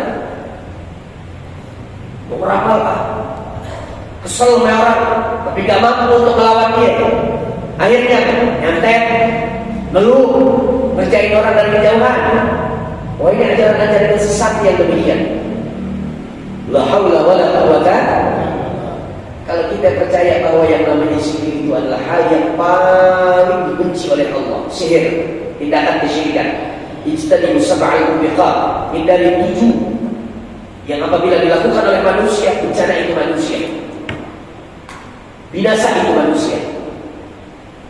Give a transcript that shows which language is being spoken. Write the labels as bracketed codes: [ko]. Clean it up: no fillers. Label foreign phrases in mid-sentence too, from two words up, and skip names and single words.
[id] Meramal kesel sama orang, tapi gak mampu untuk melawan dia. Akhirnya nyantet, ngeluh, ngerjain orang dari kejauhan. Wah, ini ajaran-ajaran sesat yang demikian. [ar] لا حول ولا قوة. [id] Kalau kita percaya bahwa yang namanya sihir itu adalah hal yang paling dibenci oleh Allah, sihir, tindakan kesyirikan. [ar] اجتنبوا السبع الموبقات, [id] hindari 7 yang apabila dilakukan oleh manusia, bencana itu manusia, binasa itu manusia.